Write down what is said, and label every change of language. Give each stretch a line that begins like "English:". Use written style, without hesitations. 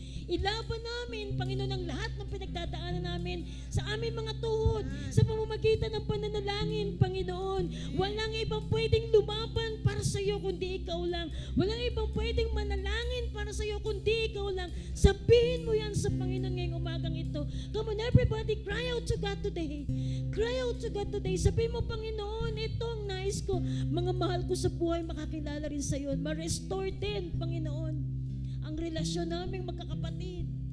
Filipino: Ilaban namin, Panginoon, ang lahat ng pinagdadaanan namin sa aming mga tuhod, sa pamamagitan ng pananalangin, Panginoon. Walang ibang pwedeng lumaban para sa iyo kundi ikaw lang. Walang ibang pwedeng manalangin para sa iyo kundi ikaw lang. Sabihin mo yan sa Panginoon ngayong umagang ito.
English: Come on, everybody, cry out to God today. Cry out to God today.
Filipino: Sabihin mo, Panginoon, ito ang nais ko. Mga mahal ko sa buhay, makakilala rin sa iyo. Ma-restore din, Panginoon, ang relasyon naming magkakapatid.